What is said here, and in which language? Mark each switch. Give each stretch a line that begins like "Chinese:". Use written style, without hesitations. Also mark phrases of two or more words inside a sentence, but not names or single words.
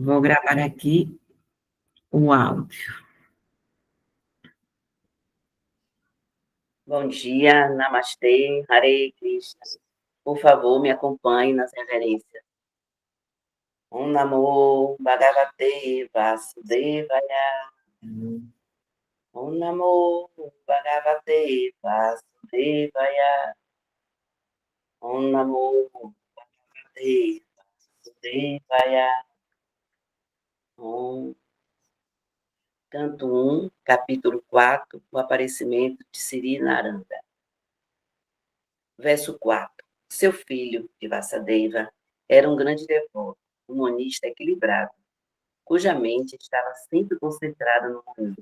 Portuguese: Vou gravar aqui o áudio. Bom dia, Namastê,
Sanskrit: Hare Krishna.
Portuguese: Por favor, me acompanhe nas reverências.
Sanskrit: Om Namo Bhagavate Vasudevaya. Om Namo Bhagavate Vasudevaya. Om Namo Bhagavate Vasudevaya.
Portuguese: Canto 1, capítulo 4, o aparecimento de Sri Narada. Verso 4. Seu filho, de Vasudeva, era um grande devoto, um monista equilibrado, cuja mente estava sempre concentrada no mundo.